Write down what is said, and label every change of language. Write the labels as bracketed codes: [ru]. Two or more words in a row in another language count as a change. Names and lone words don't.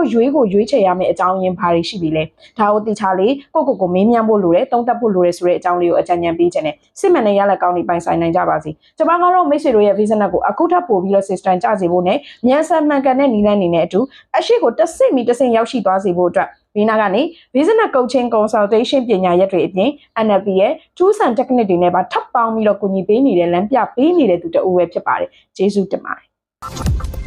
[my] ရွေးချယ်ရမယ့်အကြောင်းရင်းဘာတွေရှိပြီလဲဒါကိုသိချလေးကိုမေးမြန်းဖို့လိုတယ်သုံးသပ်ဖို့လိုတယ်ဆိုတဲ့အကြောင်းလေးကိုအကြံဉာဏ်ပေးခြင်းနဲ့စစ်မှန်တဲ့ရလဒ်ကောင်းတွေပိုင်ဆိုင်နိုင်ကြပါစေကျွန်မကတော့မိတ်ဆွေတို့ရဲ့ vision ကိုအခုထပ်ပို့ပြီးတော့ system ကျစေဖို့နဲ့မြန်ဆန်မှန်ကန်တဲ့နည်းလမ်းတွေနဲ့အတူအရှိကိုတစ်စိတ်ရောက်ရှိသွားစေဖို့အတွက်ဒီနာကနေ [en] vision coaching consultation [my] ပညာရပ်တွေအပြင် NLP ရဲ့ [en] tools and technique [my] တွေနဲ့ပါထပ်ပေါင်းပြီးတော့ကူညီပေးနေတဲ့လမ်းပြပေးနေတဲ့သူတအူပဲဖြစ်ပါတယ်ကျေးဇူးတင်ပါတယ်